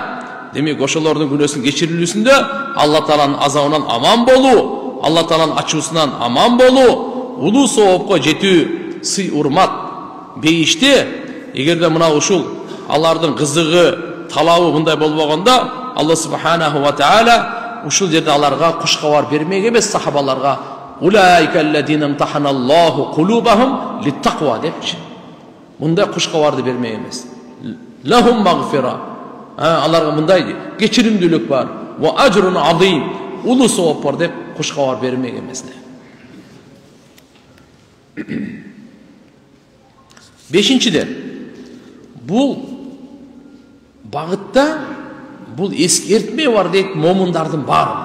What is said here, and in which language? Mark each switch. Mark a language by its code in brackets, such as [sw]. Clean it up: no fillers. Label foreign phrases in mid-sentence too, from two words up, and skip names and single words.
[ky] Демек ошолордун күнөөсүнүн кечирилүүсүндө Алла Тааланын азабынан аман болуу, Алла Тааланын ачуусунан аман болуу, улуу соопко жетүү, сый урмат, бейиште, эгерде мына ушул алардын кызыгы, талабы мындай болбогондо, Алла [ar] سبحانه وتعالى [ky] ушул жерде аларга куш кабар бермек эмес сахабаларга. [ar] أولئك الذين امتحن الله قلوبهم للتقوى депчи. [ky] Мындай куш кабарды бермек эмес. [ar] لهم مغفرة. [ky] Аларга мындай кечиримдүүлүк бар. [ar] وأجر عظيم. [ky] Улуу сооп бар деп куш кабар бермек эмес. Бешинчиден, бул багытта бул эскертме бар дейт момундардын баары.